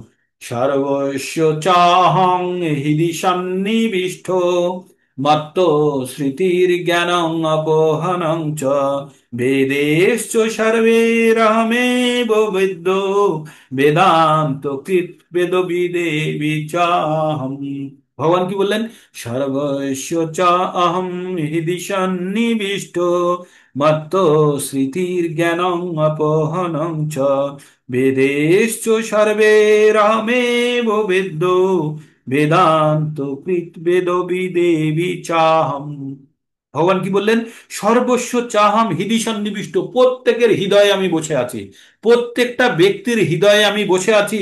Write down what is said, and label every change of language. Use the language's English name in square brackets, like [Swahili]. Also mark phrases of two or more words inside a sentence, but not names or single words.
[Sanskrit] সর্বস্য চাহং হৃদি সন্নিবিষ্ট মত্ত স্মৃতির জ্ঞানং অপহনং চ বেদেশ্চ সর্বেরহমেব বেদ্যো বেদান্ত কৃত বেদবিদেবি চাহম। [Bangla] ভগবান কি বললেন? [Sanskrit] সর্বস্য চ অহম হৃদি সন্নিবিষ্ট মত্ত স্মৃতির জ্ঞানং অপহনং চ বেদেশ্চ সর্বেরহমেব বেদ্যো বেদান্ত কৃত বেদবিদেবি চাহম। [Bangla] ভগবান কি বললেন? [Sanskrit] সর্বস্ব চাহাম হৃদি সন্নিবিষ্ট, [Bangla] প্রত্যেকের হৃদয়ে আমি বসে আছি, প্রত্যেকটা ব্যক্তির হৃদয়ে আমি বসে আছি।